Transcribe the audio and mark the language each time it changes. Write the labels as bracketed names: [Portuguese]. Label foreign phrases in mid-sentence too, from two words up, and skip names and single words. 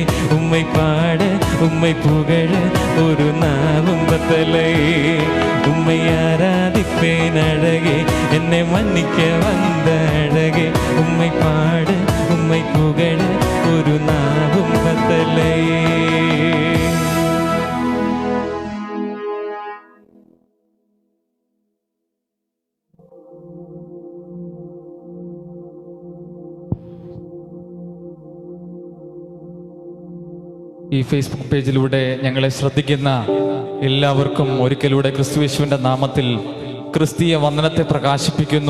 [Tamil] உம்மை பாட உம்மை புகழ ஒரு நாவும் பத்தலை. உம்மை ஆராதிப்பேன் அழகே, என்னை மன்னிக்க வந்த அழகே. உம்மை பாட உம்மை புகழ ஒரு நாவும் பத்தலை. [Malayalam] ഈ ഫേസ്ബുക്ക് പേജിലൂടെ ഞങ്ങളെ ശ്രദ്ധിക്കുന്ന എല്ലാവർക്കും ഒരിക്കലൂടെ ക്രിസ്തുയേശുവിൻ്റെ നാമത്തിൽ ക്രിസ്തീയ വന്ദനത്തെ പ്രകാശിപ്പിക്കുന്നു.